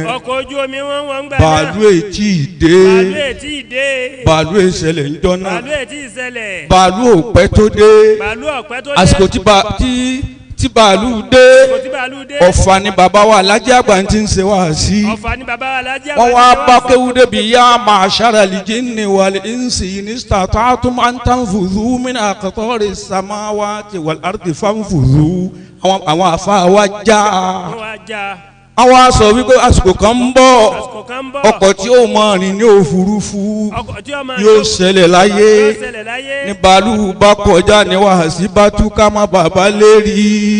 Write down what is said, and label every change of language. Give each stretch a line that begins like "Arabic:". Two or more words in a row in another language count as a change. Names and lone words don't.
Yoruba: bàálù ètí ìdè bàálù ìṣẹ̀lẹ̀ ńjọ́ náà bàálù òpẹ́ tó dé àsìkò tí bàálù dé Ọ̀fà ni bàbá wa Alhaji àgbà ti ń ṣe wá sí wọ́n wá bá kéwú débi
Arabic: يا معشر الجن والإنس إن استطعتم أن تنفذوا من أقطار السماوات والأرض فانفذوا
Yoruba: àwọn àfa wa já àwọn aṣọ wípé àsìkò kan ń bọ̀ ọkọ̀ tí ó mọ rìn ní òfurufú yóò ṣẹlẹ̀ láyé ní bàálù bá kọjá ní wàhásí bá túká má bàbá lérí.